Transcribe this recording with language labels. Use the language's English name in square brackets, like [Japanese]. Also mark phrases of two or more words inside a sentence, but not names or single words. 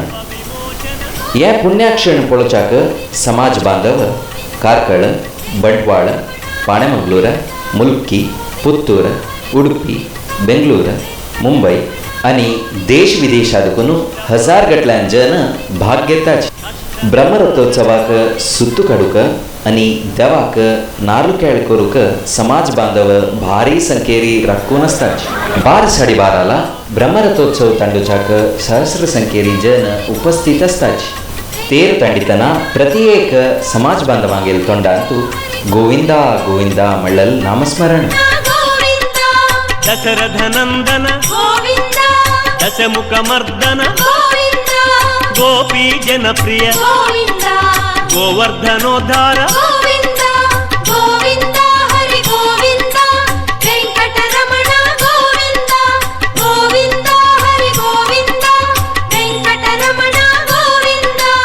[Konkani] या पुण्याक्षण पळोवच्याक समाज बांधव कारकळ, बंटवाळ, पाणेमंगलूर, मुल्की, पुत्तूर, उडुपी, बेंगलूर, मुंबई आणि देश विदेशादकून हजार गटल्यान जन भाग घेताच. ब्रह्मरथोत्सवाक सुत्तू काडूक आणि देवाक नारळ केळ करूक समाज बांधव भारी संख्येरी राखून असतात. 12:30 ब्रह्मरथोत्सव तांडूच्याक सहस्र संख्येरी जन उपस्थित असतात. तेर तांडितना प्रति एक समाज बांधवांगेल तोंडांतू गोविंदा गोविंदा म्हणलेल नामस्मरण. [Sanskrit] दशरथ नंदन गोविंद, दशमुख मर्दन गोविंद, गोपी जनप्रिय गोविंद, गोवर्धनोद्धार गोविंद, गोविंद हरि गोविंद, वेंकटरमण गोविंद, गोविंद हरि गोविंद, वेंकटरमण गोविंद.